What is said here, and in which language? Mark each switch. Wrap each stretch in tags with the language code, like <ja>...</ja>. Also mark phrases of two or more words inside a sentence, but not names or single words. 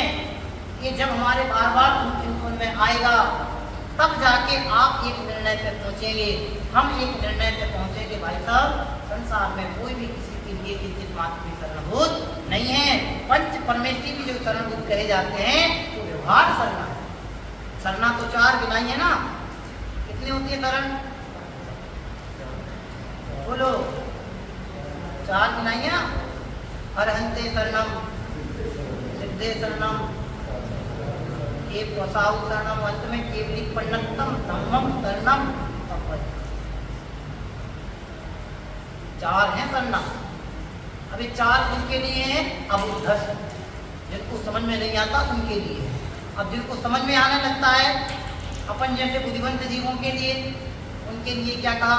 <hi>ये जब हमारे बार बार चिंतन में आएगा तब जाके आप एक निर्णय पे पहुंचेंगे, हम एक निर्णय पे पहुंचेंगे, भाई साहब संसार में कोई भी किसी के लिए किंचित मात्र भी शरणभूत नहीं है। पंच परमेश्वरी भी जो शरणभूत कहे जाते हैं तो व्यवहार शरणा है। शरणा तो 4 गिनाई है ना, कितनी होती है शरण? बोलो, 4 गिनाई है ना।</hi> <pra>अरहंते शरणम, सिद्धे शरणम, वसाउ शरणम, अंत में केवली पंडितम धम्मम शरणम।</pra> <hi>4 है शरणा। अभी 4 उनके लिए है अबुद्धस, जिनको समझ में नहीं आता उनके लिए। अब जिनको समझ में आने लगता है, अपन जैसे बुद्धिवंत जीवों के लिए, उनके लिए क्या कहा?</hi>